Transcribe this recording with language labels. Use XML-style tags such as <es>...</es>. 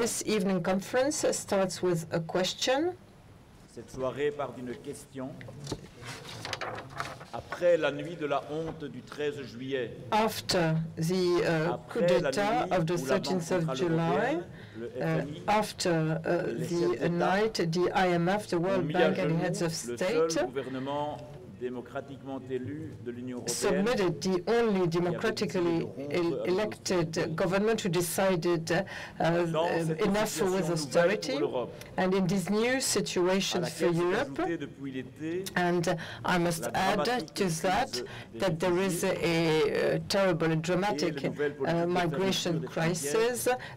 <en>This evening conference starts with a question.</en> <fr>Cette soirée part d'une question. Après la nuit de la honte du 13 juillet,</fr> <en>After the coup d'etat of the 13th of July, after the night, the IMF, the World Bank, and the heads of</en> <fr>le</fr> <en>state</en> <fr>seul gouvernement démocratiquement élu de l'Union européenne</fr> <en>submitted the only democratically elected government who decided enough with austerity. And in this new situation for Europe, and I must add to that there is a terrible and dramatic migration crisis.</en>